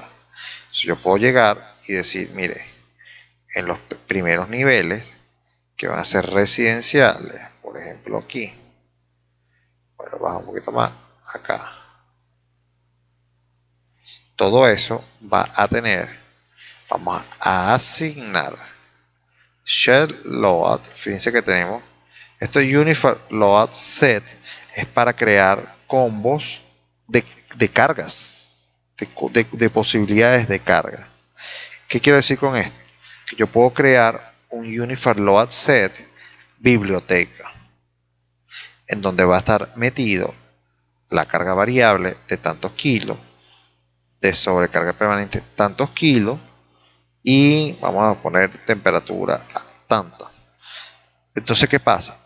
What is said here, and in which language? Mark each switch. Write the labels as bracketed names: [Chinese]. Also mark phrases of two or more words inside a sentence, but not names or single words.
[Spanish] Entonces yo puedo llegar y decir, mire, en los primeros niveles que van a ser residenciales, por ejemplo aquí, bueno, baja un poquito más, acá, todo eso va a tener, vamos a asignar [English] shell load. [Spanish] Fíjense que tenemos esto [English] uniform load set, [Spanish] es para crear combos de cargas, de posibilidades de carga. ¿Qué quiero decir con esto? Que yo puedo crear un [English] uniform load set [Spanish] biblioteca, en donde va a estar metido la carga variable de tantos kilos, de sobrecarga permanente tantos kilos, y vamos a poner temperatura a tanta. Entonces, ¿qué pasa?